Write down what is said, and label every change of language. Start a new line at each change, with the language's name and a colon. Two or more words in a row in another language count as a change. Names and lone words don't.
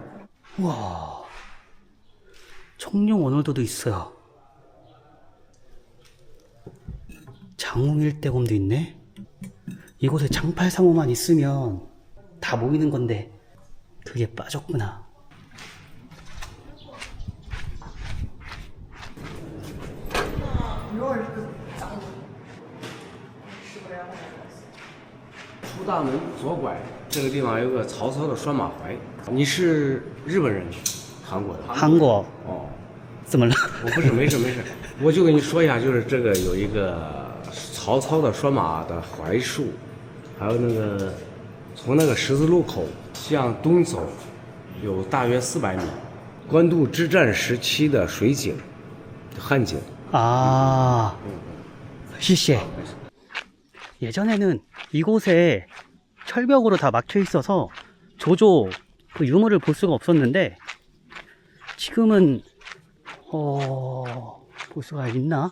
Korean: 우와, 청룡 원월도도 있어요. 장웅일대검도 있네. 이곳에 장팔상호만 있으면 다 모이는 건데 그게 빠졌구나.
Chinese: 出大门左拐，这个地方有个曹操的拴马槐。你是日本人，韩国的？韩国。哦，怎么了？我不是，没事没事，我就跟你说一下，就是这个有一个曹操的拴马的槐树，还有那个从那个十字路口向东走，有大约400米，官渡之战时期的水井，汉井。
Korean: 아, 시시해. 예전에는 이곳에 철벽으로 다 막혀 있어서 조조 그 유물을 볼 수가 없었는데 지금은 볼 수가 있나?